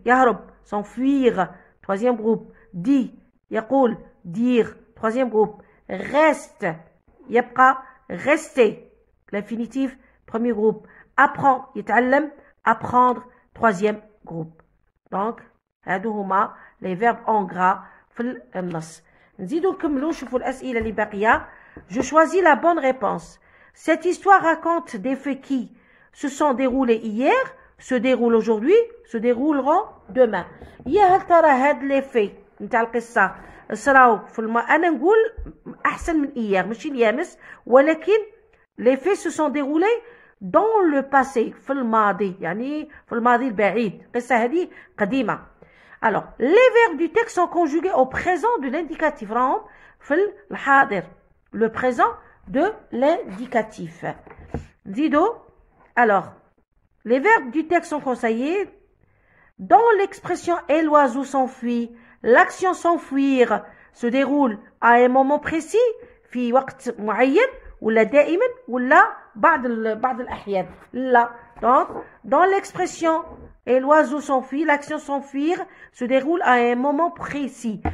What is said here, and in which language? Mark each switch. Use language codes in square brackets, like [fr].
[ar] يهرب. [fr] S'enfuir. Troisième groupe, dit. [ar] يقول. [fr] Dire. Troisième groupe, reste. [ar] يبقى. [fr] Rester. L'infinitif. Premier groupe, apprend. [ar] يتعلم. [fr] Apprendre. Troisième groupe. Donc [ar] هادو هما [fr] les verbes en gras [ar] في النص. نزيدو نكملو نشوفو الأسئلة اللي باقية. [fr] Je choisis la bonne réponse. Cette histoire raconte des faits qui se sont déroulés hier, se déroulent aujourd'hui, se dérouleront demain. [ar] يا هل ترى هاد [fr] les faits [ar] نتاع القصة صراو في أنا نقول أحسن من [fr] hier [ar] ماشي اليامس ولكن [fr] les faits se sont déroulés dans le passé [ar] في الماضي يعني في الماضي البعيد. القصة هذه قديمة. [fr] Alors les verbes du texte sont conjugués au présent de l'indicatif. [ar] راهم في الحاضر. [fr] Le présent de l'indicatif. [ar] نزيدو. [fr] Alors les verbes du texte sont conseillés dans l'expression et l'oiseau s'enfuit. L'action s'enfuir se déroule à un moment précis [ar] في وقت معين ولا دائما ولا بعض الأحيان لا. [fr] Donc dans l'expression et l'oiseau s'enfuit, l'action s'enfuir se déroule à un moment précis.